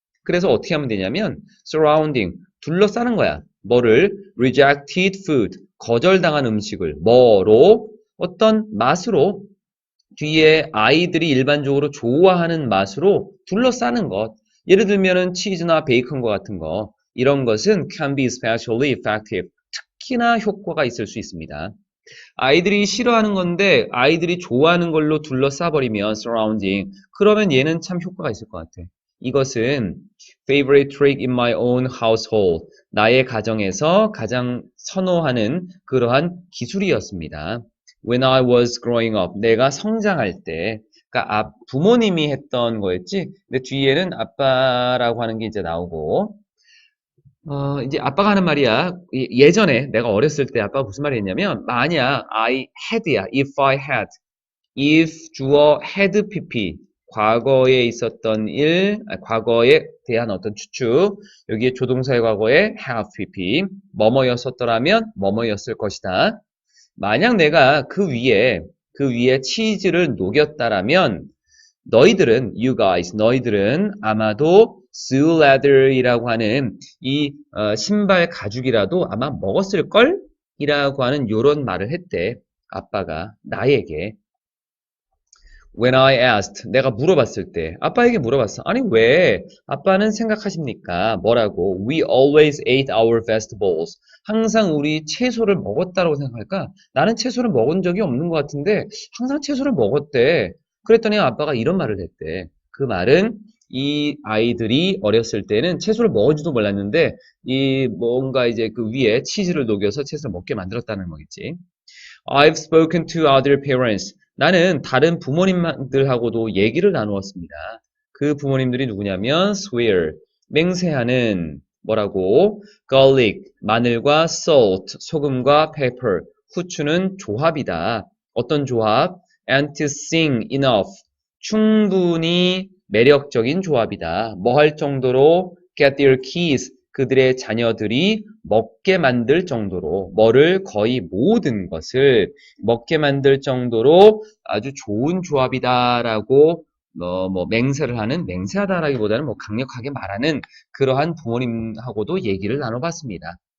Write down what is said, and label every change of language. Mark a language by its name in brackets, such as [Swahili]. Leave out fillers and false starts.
[Korean] 그래서 어떻게 하면 되냐면 surrounding, 둘러싸는 거야. 뭐를? [English] rejected food, [Korean] 거절당한 음식을 뭐로? 어떤 맛으로 뒤에 아이들이 일반적으로 좋아하는 맛으로 둘러싸는 것. 예를 들면은 치즈나 베이컨과 같은 거. 이런 것은 [English] can be especially effective. [Korean] 특히나 효과가 있을 수 있습니다. 아이들이 싫어하는 건데 아이들이 좋아하는 걸로 둘러싸버리면 surrounding. 그러면 얘는 참 효과가 있을 것 같아. 이것은 [English] favorite trick in my own household. [Korean] 나의 가정에서 가장 선호하는 그러한 기술이었습니다. [English] When I was growing up. [Korean] 내가 성장할 때. 그러니까 부모님이 했던 거였지. 근데 뒤에는 아빠라고 하는 게 이제 나오고 이제 아빠가 하는 말이야. 예전에 내가 어렸을 때 아빠가 무슨 말을 했냐면, 만약 I had야, [English] if I had, [Korean] if 주어 had pp, 과거에 있었던 일, 과거에 대한 어떤 추측, 여기에 조동사의 과거에 have pp, 뭐뭐였었더라면 뭐뭐였을 것이다. 만약 내가 그 위에 치즈를 녹였다라면 너희들은, [English] you guys, [Korean] 너희들은 아마도 [English] sue leather [Korean] 이라고 하는 이 신발 가죽이라도 아마 먹었을걸? 이라고 하는 요런 말을 했대. 아빠가 나에게. [English] When I asked, [Korean] 내가 물어봤을 때, 아빠에게 물어봤어. 아니, 왜? 아빠는 생각하십니까? 뭐라고? [English] We always ate our vegetables. [Korean] 항상 우리 채소를 먹었다고 생각할까? 나는 채소를 먹은 적이 없는 것 같은데, 항상 채소를 먹었대. 그랬더니 아빠가 이런 말을 했대. 그 말은 이 아이들이 어렸을 때는 채소를 먹은지도 몰랐는데, 이 뭔가 이제 그 위에 치즈를 녹여서 채소를 먹게 만들었다는 거겠지. [English] I've spoken to other parents. [Korean] 나는 다른 부모님들하고도 얘기를 나누었습니다. 그 부모님들이 누구냐면 swear, 맹세하는 뭐라고? garlic, 마늘과 salt, 소금과 pepper, 후추는 조합이다. 어떤 조합? [English] and to sing enough, [Korean] 충분히 매력적인 조합이다. 뭐 할 정도로? [English] get their kids, [Korean] 그들의 자녀들이 먹게 만들 정도로 뭐를 거의 모든 것을 먹게 만들 정도로 아주 좋은 조합이다라고 뭐 맹세를 하는 맹세하다라기보다는 뭐 강력하게 말하는 그러한 부모님하고도 얘기를 나눠봤습니다.